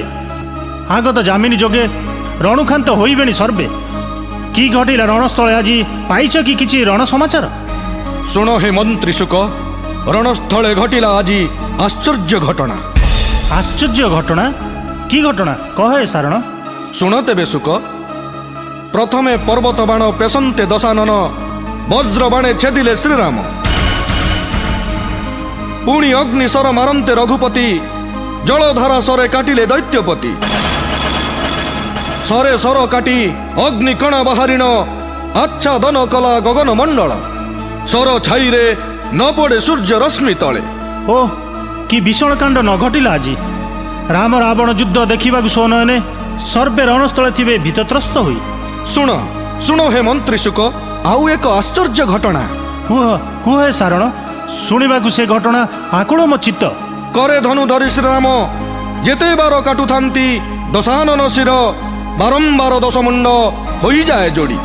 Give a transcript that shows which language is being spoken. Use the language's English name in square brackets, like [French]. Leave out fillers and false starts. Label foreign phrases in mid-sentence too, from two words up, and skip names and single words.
[Odia] ଆଗତ ଯାମିନୀ ଯୋଗେ ରଣୁଖାନ୍ତ ହୋଇବେଣି ସର୍ବେ। କି ଘଟିଲା ରଣସ୍ଥଳେ ଆଜି ପାଇଛ କି କିଛି ରଣ ସମାଚାର? ଶୁଣ ହେ ମନ୍ତ୍ରୀ ଶୁକ, ରଣସ୍ଥଳେ ଘଟିଲା ଆଜି ଆଶ୍ଚର୍ଯ୍ୟ ଘଟଣା। ଆଶ୍ଚର୍ଯ୍ୟ ଘଟଣା? କି ଘଟଣା କହ ହେ ସାରଣ? ଶୁଣ ତେବେ ଶୁକ। ପ୍ରଥମେ ପର୍ବତ ବାଣ ପେଶନ୍ତେ ଦଶାନନ, ବଜ୍ର ବାଣେ ଛେଦିଲେ ଶ୍ରୀରାମ। ପୁଣି ଅଗ୍ନି ସର ମାରନ୍ତେ ରଘୁପତି, ଜଳଧାରା ସରେ କାଟିଲେ ଦୈତ୍ୟପତି। ସରେ ସର କାଟି ଅଗ୍ନି କଣା ବାହାରିଣ, ଆଚ୍ଛାଦନ କଲା ଗଗନ ମଣ୍ଡଳ। ସର ଛାଇରେ ନ ପଡ଼େ ସୂର୍ଯ୍ୟ ରଶ୍ମି ତଳେ। ଓହ କି ଭୀଷଣ କାଣ୍ଡ ନ ଘଟିଲା ଆଜି। ରାମ ରାବଣ ଯୁଦ୍ଧ ଦେଖା ସୋନୟନେ ସର୍ବେ ରଣସ୍ଥଳେ ଥିବେ ଭୀତତ୍ରସ୍ତ ହୁଇ। ଶୁଣ ହେ ମନ୍ତ୍ରୀ ଶୁକ, ଆଉ ଏକ ଆଶ୍ଚର୍ଯ୍ୟ ଘଟଣା। କୁହ ହେ ସାରଣ, ଶୁଣିବାକୁ ସେ ଘଟଣା ଆକୁଳ ମୋ ଚିତ୍ତ। କରେ ଧନୁ ଧରି ଶ୍ରୀରାମ, ଯେତେ ବାର କାଟୁଥାନ୍ତି ଦଶାନନ ଶିର। ବାରମ୍ବାର ଦଶମୁଣ୍ଡ ହୋଇଯାଏ ଯୋଡ଼ି।